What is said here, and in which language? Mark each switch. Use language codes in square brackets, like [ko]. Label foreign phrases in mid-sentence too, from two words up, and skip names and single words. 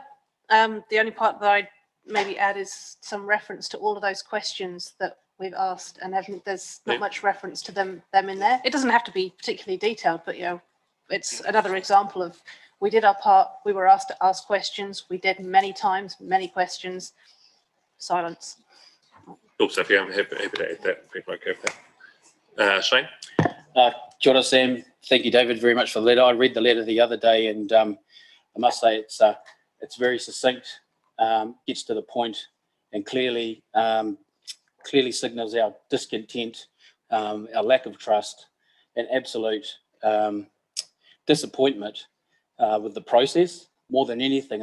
[en] The only part that I'd maybe add is some reference to all of those questions that we've asked, and there's not much reference to them in there. It doesn't have to be particularly detailed, but it's another example of we did our part. We were asked to ask questions. We did many times, many questions. Silence. Cool, Sophie. I'm happy to add that. People okay with that. Shane? [mi] Kia ora, Sam. [en] Thank you, David, very much for the letter. I read the letter the other day, and I must say it's very succinct, gets to the point, and clearly signals our discontent, our lack of trust, and absolute disappointment with the process more than anything.